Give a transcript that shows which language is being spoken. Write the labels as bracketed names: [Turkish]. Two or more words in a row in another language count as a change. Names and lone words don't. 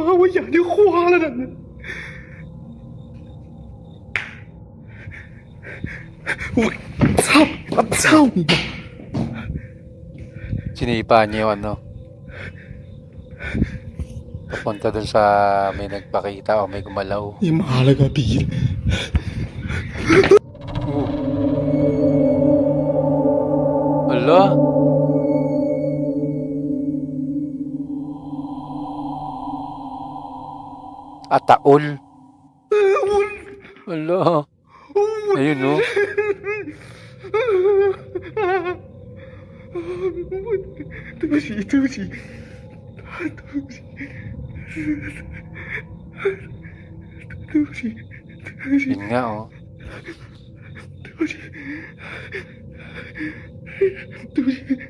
[Chinese] 我眼睛花了呢！我操！我操你妈！ [Filipino] Sinipa niya yung ano. Papunta dun sa may nagpakita o may gumalaw. [Chinese] 你妈了个逼的！ [Filipino] Ala? Ataol. Ala. Ayun no. [Chinese] 对不起，对不起，对不起，对不起，对不起， [Filipino] Yun nga oh. [Chinese] 对不起，对不起。